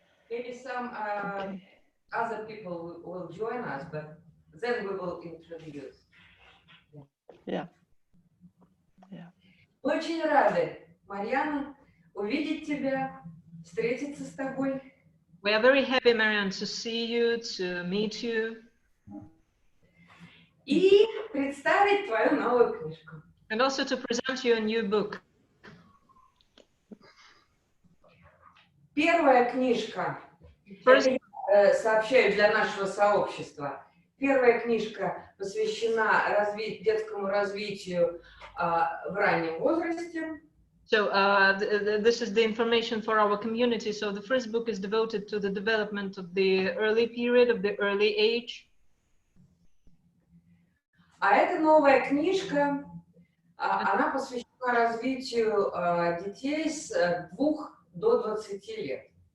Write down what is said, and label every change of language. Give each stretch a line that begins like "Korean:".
English: Maybe some other people will join us, but then we will introduce. Yeah. Yeah.
Russian: Очень рады, Марьяна, увидеть тебя, встретиться с тобой.
English: We are very happy, Marianne, to see you, to meet you.
Russian: И представить твою новую книжку.
English: And also to present you a new book.
Russian: Первая книжка, сообщаю для нашего сообщества, первая книжка посвящена детскому развитию в раннем возрасте.
English: So this is the information for our community. So the first book is devoted to the development of the early period, of the early age.
Russian: А эта новая книжка, она посвящена развитию детей с 2 до 20 лет.